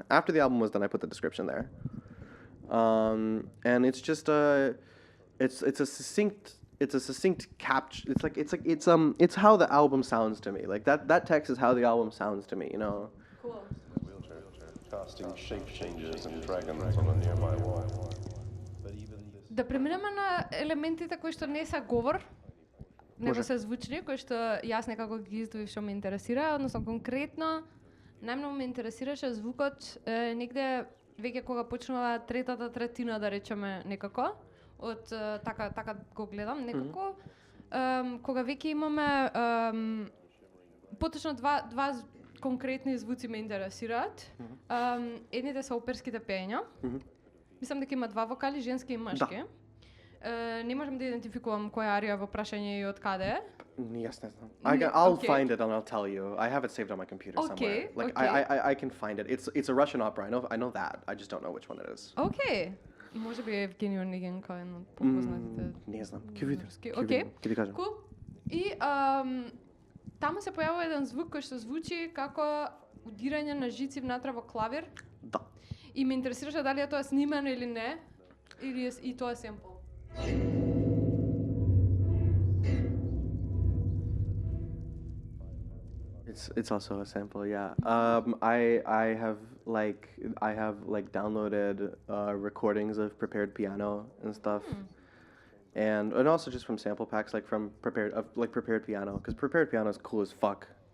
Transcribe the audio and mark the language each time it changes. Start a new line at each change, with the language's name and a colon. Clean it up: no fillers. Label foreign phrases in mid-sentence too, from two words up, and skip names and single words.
English: After the album was done, I put the description there. And it's just it's a succinct capture. It's how the album sounds to me. Like that text is how the album sounds to me, you know. Cool. Wheelchair, casting shape changes and dragons on a nearby wall. But even this...
Macedonian: Да преминеме на елементите кои што не се говор, него се звучни, кои што јас некако ги издвоив што ме интересира, односно конкретно најмногу ме интересираше звукот негде веќе кога почнува третата третина, да речеме некако, од така го гледам некако, кога веќе имаме поточно два конкретни звуци ме интересираат. Едните се оперските пеења. Мислам дека има 2 вокали, женски и мажки. Не можам да идентификувам која арија во прашање и од каде е.
English: Yes, no. I'll Okay. find it and I'll tell you. I have it saved on my computer somewhere. Like I can find it. It's a Russian opera. I know that. I just don't know which one it is.
Macedonian: Океј. Може би Евгений Онегин кој е едно од попознатите. Не знам. Ќе видам. Океј. Ќе ти кажам.
English: Cool.
Macedonian: И таму се појавува еден звук кој што звучи како удирање на жици внатре во клавир. Да. И ме интересираше дали е тоа снимано или не, или е и тоа е семпл.
English: It's also a sample, yeah. I have downloaded recordings of prepared piano and stuff, and also just from sample packs, like from prepared piano, because prepared piano is cool as fuck.